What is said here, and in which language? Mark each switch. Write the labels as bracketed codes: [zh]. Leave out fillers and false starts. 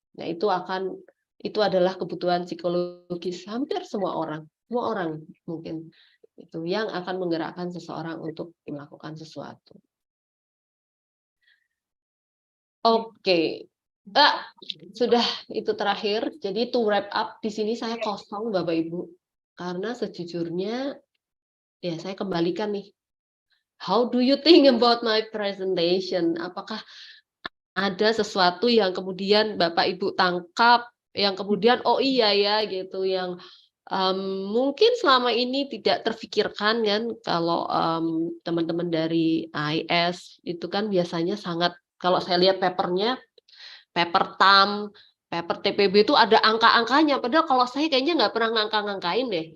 [id] Nah, itu adalah kebutuhan psikologis hampir semua orang mungkin itu yang akan menggerakkan seseorang untuk melakukan sesuatu. Oke. Sudah itu terakhir. Jadi to wrap up di sini saya kosong Bapak Ibu. Karena sejujurnya ya saya kembalikan nih. [en] How do you think about my presentation? [id] Apakah ada sesuatu yang kemudian Bapak Ibu tangkap, yang kemudian oh iya ya gitu, yang mungkin selama ini tidak terfikirkan kan, kalau teman-teman dari AIS itu kan biasanya sangat, kalau saya lihat papernya, paper TAM, paper TPB itu ada angka-angkanya, padahal kalau saya kayaknya nggak pernah ngangka-ngangkain deh.